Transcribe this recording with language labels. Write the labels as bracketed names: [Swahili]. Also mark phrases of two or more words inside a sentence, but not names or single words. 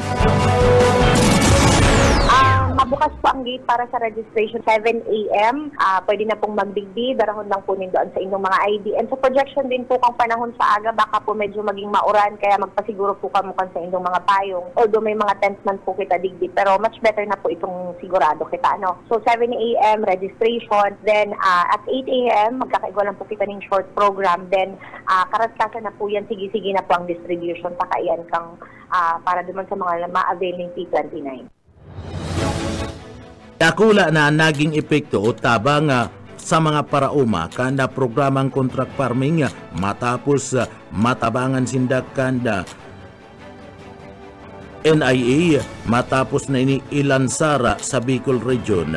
[Filipino] Bukas po ang gate para sa registration 7 a.m. [Bikol] Pwede na pong magdigdi, darahon lang po doon sa inyong mga ID. And sa projection din po kung panahon sa aga, baka po medyo maging mauran, kaya magpasiguro po kamo sa inyong mga payong. Although may mga tents man po kita digdi, pero [English] much better [Bikol] na po itong sigurado kita. [English] So 7 a.m. registration, then at 8 a.m. [Bikol] magkakaigwa lang po kita ng [English] short program, [Bikol] then karat-kasa na po yan, sige-sige na po ang distribution, pakaiyan kang para duman sa mga ma-avail ng P29. Dakula na naging epekto o tabang sa mga parauma kanda programang contract farming matapos matabangan sindakan da NIA matapos na inilansara sa Bicol Region.